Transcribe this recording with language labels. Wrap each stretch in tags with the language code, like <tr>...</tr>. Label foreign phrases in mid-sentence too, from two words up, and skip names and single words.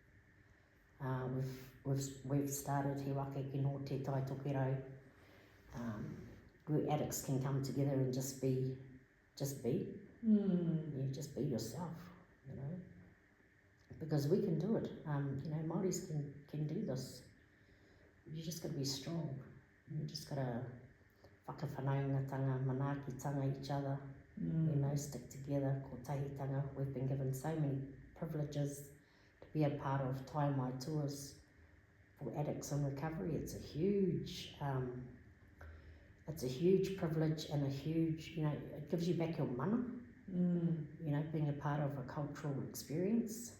<en>We've started He Waka Kino Te Tai Tokero, where addicts can come together and just be. Yeah, just be yourself, you know, because we can do it. You know, Māoris can do this. You just got to be strong. You just got to</en> <mi>whakawhanaungatanga, manaakitanga</mi> <en>each other, you know, stick together,</en> <mi>ko tahitanga.</mi> <en>We've been given so many privileges to be a part of Tai Mai tours for addicts in recovery. It's a huge privilege and a huge, you know, it gives you back your mana, you know, being a part of a cultural experience.</en>